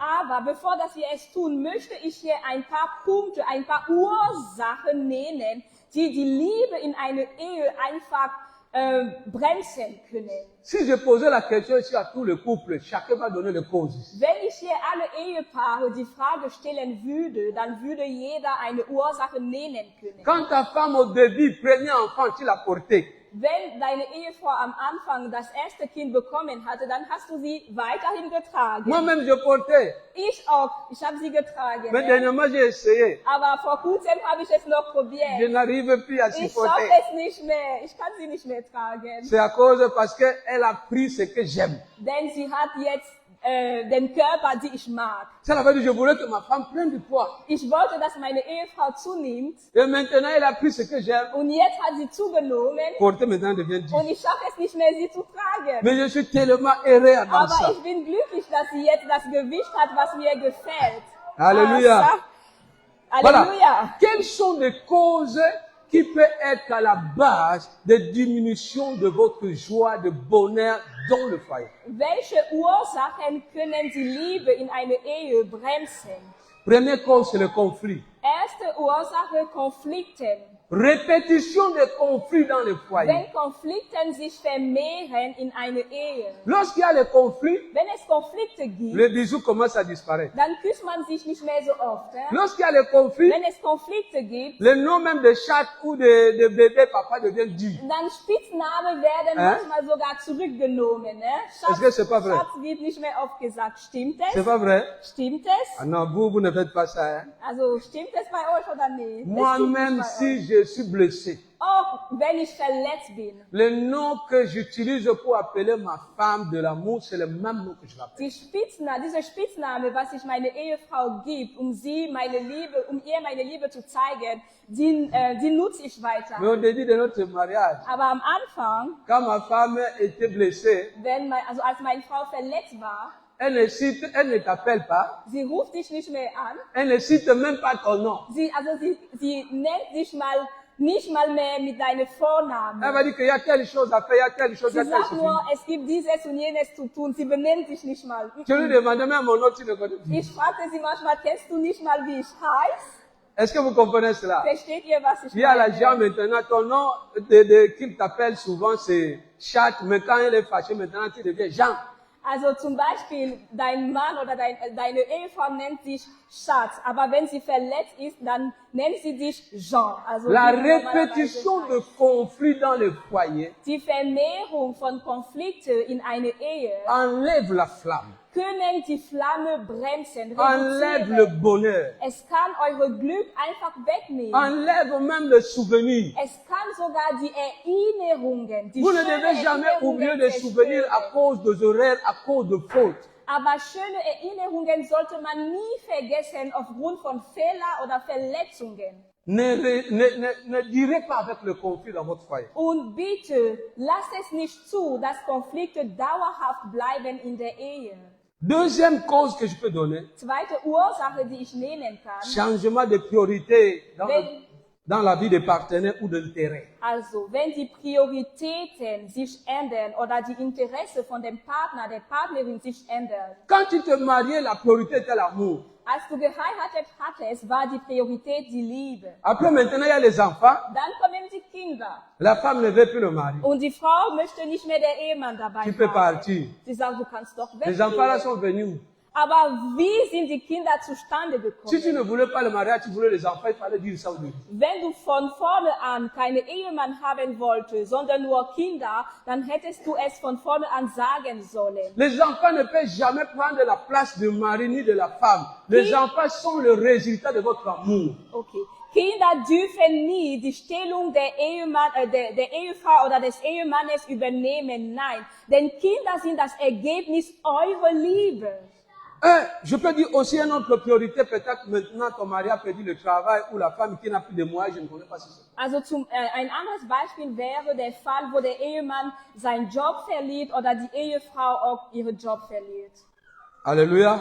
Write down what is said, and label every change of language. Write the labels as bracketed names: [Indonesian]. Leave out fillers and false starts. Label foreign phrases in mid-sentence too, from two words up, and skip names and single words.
[German] Aber bevor dass wir es tun, möchte ich hier ein paar Punkte, ein paar Ursachen nennen, die die Liebe in einer Ehe einfach bremsen können. [French] Si je posais la question ici à tous les couples, chacun va donner les causes. [German] Wenn ich hier alle Ehepaare die Frage stellen würde, dann würde jeder eine Ursache nennen können. [French] Quand ta femme au début, premier enfant, tu l'as porté, [German] Wenn deine Ehefrau am Anfang das erste Kind bekommen hatte, dann hast du sie weiterhin getragen. [French] moi-même je portais, [German] Ich auch, ich habe sie getragen. [French] mais [German] Ne? [French] dernièrement j'ai essayé. [German] Aber vor kurzem habe ich es noch [French] Je [German] probiert. [French] n'arrive plus à [German] Ich [French] supporter. [German] schaffe es nicht mehr. Ich kann sie nicht mehr tragen. [French] C'est à cause parce qu'elle a pris ce que j'aime. [German] Denn sie hat jetzt den Körper, die ich mag. [French] Ça veut dire que je voulais que ma femme prenne du poids. [German] Ich wollte, dass meine Ehefrau zunimmt. [French] Et maintenant, elle a pris ce que j'aime. [German] Und jetzt hat sie zugenommen. [French] Porter maintenant devient dur. [German] Und ich schaffe es nicht mehr, sie zu tragen. [French] Mais je suis tellement heureux dans [German] Aber [French] ça. [German] ich bin glücklich, dass sie jetzt das Gewicht hat, was mir gefällt. [French] Alléluia. Ah, ça. Voilà. Alléluia. Quelles sont les causes qui peuvent être à la base de diminution de votre joie, de bonheur dans le foyer? [German] Welche Ursachen können die Liebe in einer Ehe bremsen? [French] Première cause, c'est le conflit. [German] Erste Ursache, Konflikten. [French] Répétition des conflits dans le foyer. [German] Wenn Konflikten sich vermehren in einer Ehe. [French] Lorsqu'il y a les conflits, [German] Wenn es Konflikte gibt, [French] le bisou commence à disparaître. [German] dann küsst man sich nicht mehr so oft. [French] Lorsqu'il y a les conflits, [German] Wenn es Konflikte gibt, [French] le nom même de chat ou de bébé papa devient dur. [German] dann Spitznamen werden manchmal sogar zurückgenommen. Ne? [French] Est-ce que c'est pas vrai? [German] Schatz wird nicht mehr oft gesagt. Stimmt [French] C'est [German] es? [French] pas vrai? [German] Stimmt es? [French] Ah non, vous ne faites pas ça. Hein? [German] Also stimmt es bei euch oder nicht? Es stimmt [French] Moi-même, [German] nicht bei [French] si [German] euch. [French] je suis blessé, [German] Auch wenn ich verletzt bin. [French] le nom que j'utilise pour appeler ma femme de l'amour, c'est le même nom que je l'appelle. [German] Dieser Spitzname, was ich meine Ehefrau gibt, um ihr meine Liebe zu zeigen, die nutze ich weiter. [French] Mais au début de notre mariage, [German] Aber am Anfang, [French] quand ma femme était blessée, [German] als meine Frau verletzt war, [French] elle ne t'appelle pas, [German] sie ruft dich nicht mehr an. [French] elle ne cite même pas ton nom. [German] Sie nennt dich nicht mal mehr mit deinem Vornamen. [French] Elle va dire qu'il y a telle chose à faire, il y a telle chose [German] Sie [French] à faire. [German] sagt nur, es gibt dieses und jenes zu tun. Sie benennt dich nicht mal. [French] Je lui demandais même mon nom, tu ne connais plus. [German] Ich fragte sie manchmal, kennst du nicht mal, wie ich heiße? [French] Est-ce que vous comprenez cela? [German] Versteht ihr, was ich [French] Il y a la [German] meine? [French] gens maintenant, ton nom qu'il t'appelle souvent c'est Chat, mais quand elle est fâchée, maintenant tu deviens Jean. [German] Also zum Beispiel, dein Mann oder deine Ehefrau nennt dich Schatz, aber wenn sie verletzt ist, dann nennt sie dich Jean. Also [French] La [German] wie normalerweise [French] répétition [German] heißt. [French] de conflits dans le foyer [German] Die Vermehrung von Konflikten in einer Ehe [French] enlève la flamme, [German] können die Flamme bremsen, [French] enlève le [German] reduzieren. [French] bonheur, [German] Es kann eure Glück einfach wegnehmen. [French] enlève même le souvenir. [German] Es kann sogar die Erinnerungen, die [French] Vous ne [German] schönen [French] devez jamais oublier [German] Erinnerungen [French] des souvenirs à [German] zerstören. [French] cause des horaires, à cause de fautes. [German] Aber schöne Erinnerungen sollte man nie vergessen aufgrund von Fehlern oder Verletzungen. [French] Ne direz pas avec le conflit dans votre foyer. [German] Und bitte, lasst es nicht zu, dass Konflikte dauerhaft bleiben in der Ehe. [French] Deuxième cause que je peux donner, [German] Zweite Ursache, die ich nennen kann, [French] changement de priorité dans [German] wenn, [French] dans la vie des partenaires ou d'intérêt. [German] Also, wenn die Prioritäten sich ändern oder die Interesse von dem Partner, der Partnerin sich ändern. [French] Quand tu te mariais, la priorité était l'amour. [German] Als du geheiratet hattest, war die Priorität die Liebe. [French] Après, maintenant, il y a les enfants. [German] Dann kommen die Kinder. [French] La femme ne veut plus le mari. [German] Und die Frau möchte nicht mehr der Ehemann dabei [French] Tu peux [German] haben. [French] partir. [German] Sie sagt, du kannst doch [French] Les enfants là [German] weggehen. [French] sont venus. [German] Aber wie sind die Kinder zustande [French] Si tu [German] gekommen? [French] ne voulais pas le mariage, tu voulais les enfants, il fallait dire ça au début. [German] Wenn du von vorne an keine Ehemann haben wolltest, sondern nur Kinder, dann hättest du es von vorne an sagen sollen. [French] Les enfants ne peuvent jamais prendre la place du mari ni de la femme. Les enfants sont le résultat de votre amour. Okay. [German] Kinder dürfen nie die Stellung der der Ehefrau oder des Ehemannes übernehmen. Nein, denn Kinder sind das Ergebnis eurer Liebe. [French] Je peux dire aussi une autre priorité, peut-être maintenant ton mari a perdu le travail ou la femme qui n'a plus de moyens, je ne connais pas si c'est. [German] Also ein anderes Beispiel wäre der Fall, wo der Ehemann seinen Job verliert oder die Ehefrau auch ihren Job verliert. Alléluia.